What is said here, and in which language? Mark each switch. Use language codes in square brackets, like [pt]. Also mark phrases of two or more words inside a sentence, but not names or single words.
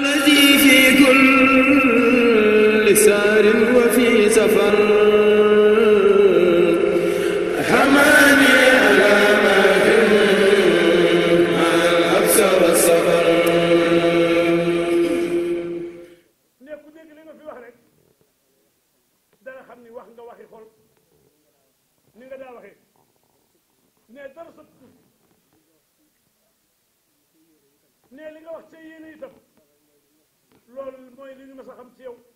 [ar] الذي في كل سار وفي سفر حماني على ماهر مع الحبس والسفر. [wo] ne ku dégg li nga fi wax rek dana xam ni wax nga waxi xol ni nga daa waxee ne dara sa ne li nga wax ca yéene itam loolu mooy li ñu mës a xam ci yow